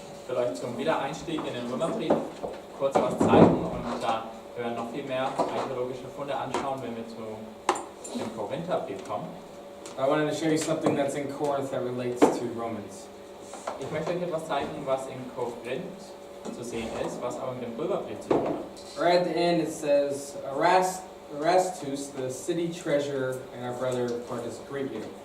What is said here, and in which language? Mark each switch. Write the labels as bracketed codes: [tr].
[de] will euch zum Wiedereinstieg in den Römerbrief kurz was zeigen und wir werden noch viel mehr archäologische Funde anschauen, wenn wir zu dem Korintherbrief kommen. [en] I wanted to show you something that's in Corinth that relates to Romans. [de] Ich möchte euch etwas zeigen, was in Korinth zu sehen ist, was aber mit dem Römerbrief zu tun hat. [en] Right at the end it says, Erastus, the city treasurer, and our brother Pieratt greet you.